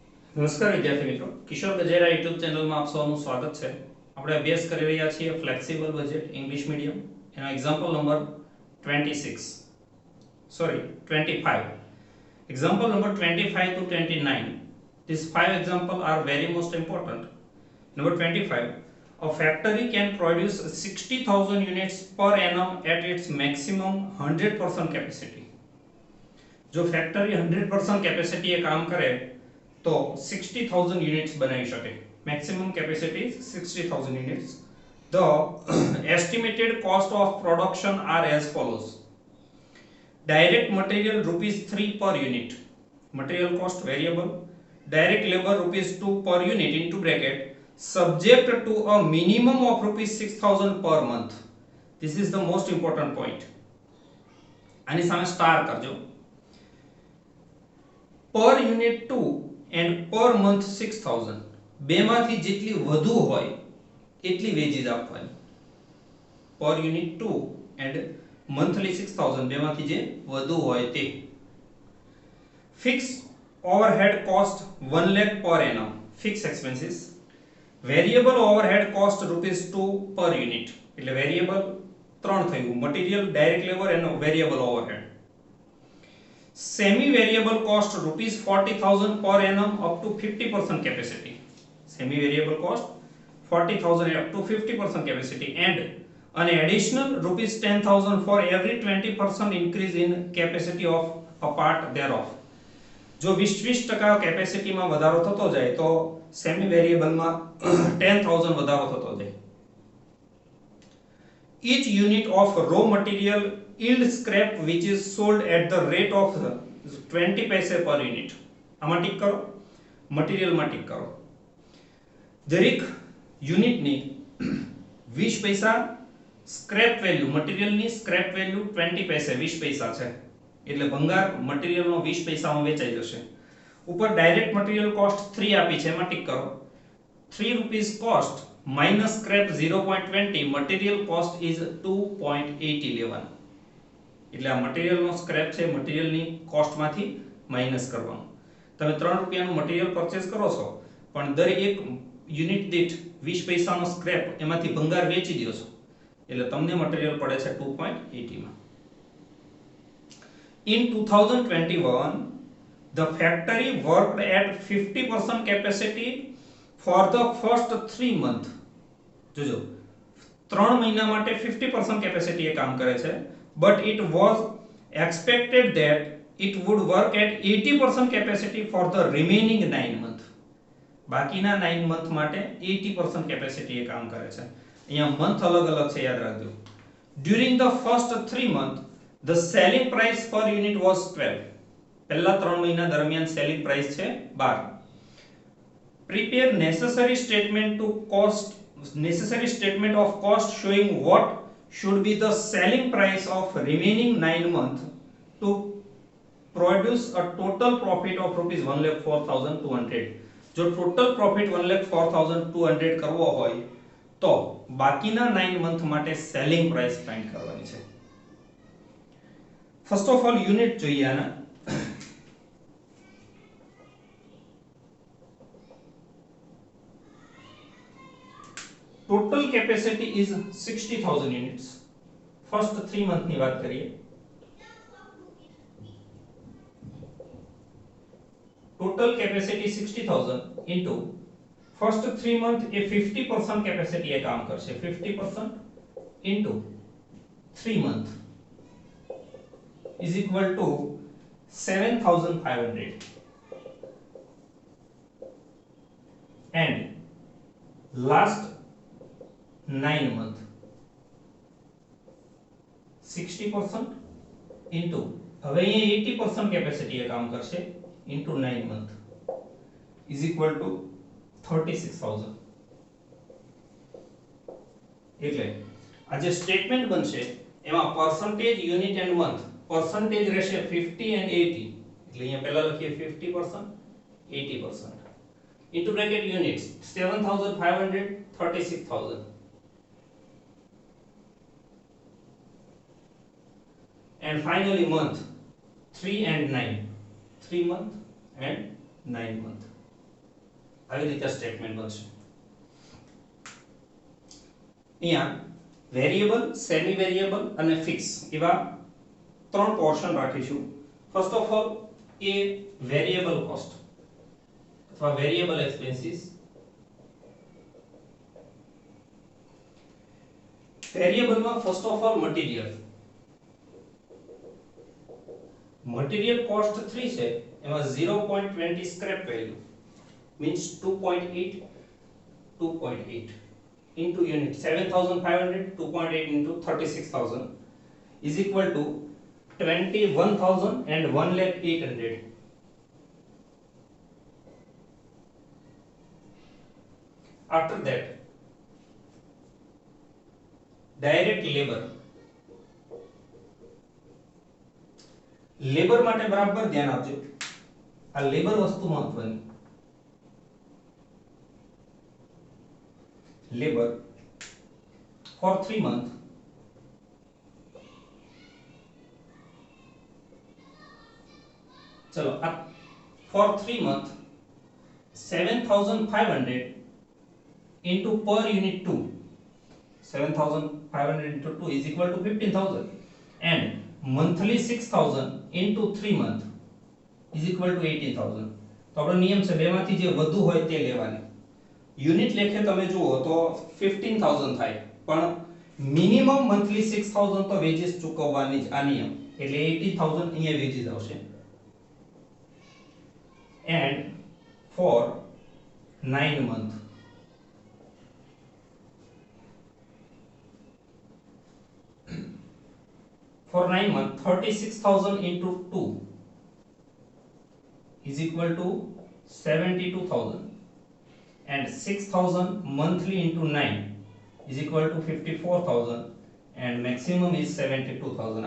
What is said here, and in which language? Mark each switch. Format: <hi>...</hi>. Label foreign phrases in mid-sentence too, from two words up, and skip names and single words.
<gu>નમસ્કાર વિદ્યાર્થી મિત્રો, કિશોર ગજેરા યુટ્યુબ ચેનલમાં આપ સૌનું સ્વાગત છે. આપણે અભ્યાસ કરી રહ્યા છીએ</gu> <en>flexible budget English medium. એનો example number 26 sorry 25. Example number 25 to 29. These five examples are very most important. Number 25. A factory can produce 60,000 units per annum at its maximum 100% capacity.</en> <gu>જો</gu> <en>factory 100% capacity</en> <gu>એ કામ કરે તો 60,000 યુનિટ્સ બનાવી શકે.</gu> <en>maximum capacity 60,000 units. The estimated cost of production are as follows. Direct material rupees 3 per unit. Material cost variable. Direct labor rupees 2 per unit into bracket subject to a minimum of rupees 6,000 per month. This is the most important point.</en> <gu>આની સામે સ્ટાર કરજો.</gu> <en>Per unit 2 and per month 6,000.</en> <gu>બેમાંથી જેટલી વધુ હોય એટલી વેજીસ આપવાની.</gu> <en>Per unit 2 and monthly 6,000</en> <gu>બેમાંથી જે વધુ હોય તે.</gu> <en>Fixed overhead cost 1 lakh per annum. Fixed expenses. Variable overhead cost rupees 2 per unit.</en> <gu>એટલે variable 3 થયું.</gu> <en>Material, direct labor and variable overhead. Semi variable cost rupees 40,000 per annum up to 50% capacity. Semi variable cost 40,000 up to 50% capacity and an additional rupees 10,000 for every 20% increase in capacity of a part thereof.</en> <gu>જો 20% કેપેસિટીમાં વધારો થતો જાય તો</gu> <en>semi variableમાં</en> <gu>10,000 વધારો થતો જાય.</gu> <en>Each unit of raw material yield scrap which is sold at the rate of 20 paise per unit.</en> <gu>આમાં ટીક કરો, મટીરીયલમાં ટીક કરો. દરેક યુનિટની 20 પૈસા</gu> <en>scrap value,</en> <gu>મટીરીયલની</gu> <en>scrap value</en> <gu>20 પૈસે 20 પૈસા છે એટલે ભંગાર મટીરીયલનો 20 પૈસામાં વેચાઈ જશે. ઉપર</gu> <en>direct material cost</en> <gu>3 આપી છે, એમાં ટીક કરો.</gu> <en>3 rupees cost minus scrap 0.20, material cost is 2.80 લેવાનું.</en> <gu>એટલે આ મટીરીયલનો સ્ક્રેપ છે, મટીરીયલની કોસ્ટમાંથી માઈનસ કરવાનું. તમે 3 રૂપિયાનું મટીરીયલ પરચેસ કરો છો પણ દરેક યુનિટ દીઠ 20 પૈસાનો સ્ક્રેપ એમાંથી ભંગાર વેચી દો છો એટલે તમને મટીરીયલ પડે છે 2.80 માં.</gu> <en>In 2021 the factory worked at 50% capacity for the first 3 month.</en> <gu>જોજો 3 મહિના માટે 50% કેપેસિટી એ કામ કરે છે,</gu> <en>but it was expected that it would work at 80% capacity for the remaining 9 month.</en> <gu>બાકીના 9 મંથ માટે 80% કેપેસિટી એ કામ કરે છે. અહીંયા મંથ અલગ અલગ છે, યાદ રાખજો.</gu> <en>During the first 3 month the selling price per unit was 12.</en> <gu>પહેલા 3 મહિના દરમિયાન</gu> <en>selling price</en> <gu>છે 12.</gu> <en>Prepare necessary statement of cost showing what should be the selling price of remaining 9 months to produce a total profit of rupees 1,04,200.</en> <gu>જો</gu> <en>total profit</en> <gu>1,04,200 કરવો હોય તો બાકીના 9 મંથ માટે</gu> <en>selling price find</en> <gu>કરવાની છે.</gu> <en>first of all unit</en> <gu>જોઈએ આના.</gu> <en>Total capacity is 60,000 units. First 3 month</en> <gu>ની વાત કરીએ.</gu> <en>Total capacity 60,000 into first 3 month એ 50% capacity</en> <gu>એ કામ કરશે.</gu> <en>50% into 3 month is equal to 7,500 and last 9 month 60% into</en> <gu>હવે અહીંયા 80% કેપેસિટી એ કામ કરશે</gu> <en>into 9 month is equal to 36,000.</en> <gu>એટલે આ જે સ્ટેટમેન્ટ બનશે એમાં</gu> <en>percentage unit and month percentage રહેશે 50 and 80</en> <gu>એટલે અહીંયા પહેલા લખીએ</gu> <en>50% 80% into bracket units 7,500 36,000 and finally month 3 and 9, 3 month and 9 month.</en> <gu>આવી રીતે સ્ટેટમેન્ટ બનશે. અહીંયા</gu> <en>variable, semi variable</en> <gu>અને ફિક્સ એવા ત્રણ પોર્શન રાખીશું.</gu> <en>first of all એ variable cost અથવા variable expenses. variableમાં first of all material cost 3</en> <gu>છે, એમાં</gu> <en>0.20 scrap value means 2.8 into unit 7500, 2.8 into 36000 is equal to 21,000 and 1,08,000. After that, direct labor</en> <gu>માટે બરાબર ધ્યાન આપજો. આ લેબર વસ્તુ મહત્વની.</gu> <en>labor for 3 months</en> <hi>चलो अब</hi> <en>for 3 months 7500 into per unit 2, 7500 into 2 is equal to 15,000 and monthly 6,000 into 3 months is equal to 18,000.</en> <gu>તો આપણો નિયમ છે બેમાંથી જે વધુ હોય તે લેવાની. યુનિટ લેખે તમે જુઓ તો 15,000 થાય, પણ</gu> <en>minimum monthly</en> <gu>6,000 તો વેજીસ ચૂકવવાની જ આ નિયમ, એટલે 80,000 અહીંયા વેજીસ આવશે.</gu> <en>and for 9 months for 9 months 36,000 into 2 is equal to 72,000 and 6,000 monthly into 9 is equal to 54,000 and maximum is 72,000.</en>